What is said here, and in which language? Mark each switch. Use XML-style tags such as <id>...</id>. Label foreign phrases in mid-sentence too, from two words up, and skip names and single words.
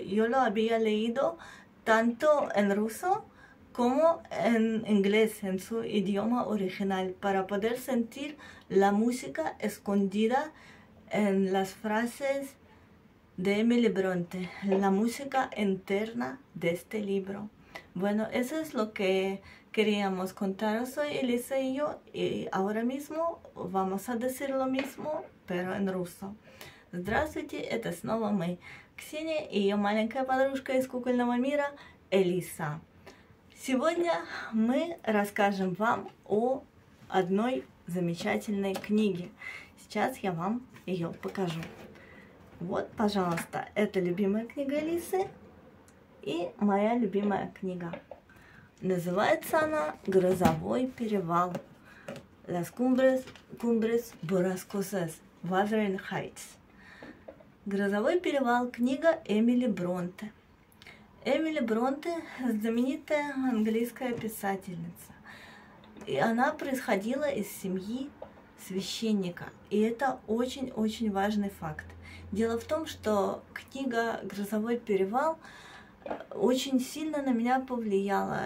<es>Yo lo había leído tanto en ruso como en inglés, en su idioma original, para poder sentir la música escondida en las frases de Emily Bronte, la música interna de este libro. Bueno, eso es lo que queríamos contaros hoy, Elisa y yo, y ahora mismo vamos a decir lo mismo, pero en ruso.</es> <ru>Здравствуйте, это снова мы, Ксения и ее маленькая подружка из кукольного мира Элиса. Сегодня мы расскажем вам о одной замечательной книге. Сейчас я вам ее покажу. Вот, пожалуйста, это любимая книга Элисы и моя любимая книга. Называется она «Грозовой перевал».</ru> <es>Las cumbres borrascosas, Wuthering Heights.</es> <ru>«Грозовой перевал» – книга Эмили Бронте. Эмили Бронте – знаменитая английская писательница. И она происходила из семьи священника. И это очень-очень важный факт. Дело в том, что книга «Грозовой перевал» очень сильно на меня повлияла.</ru>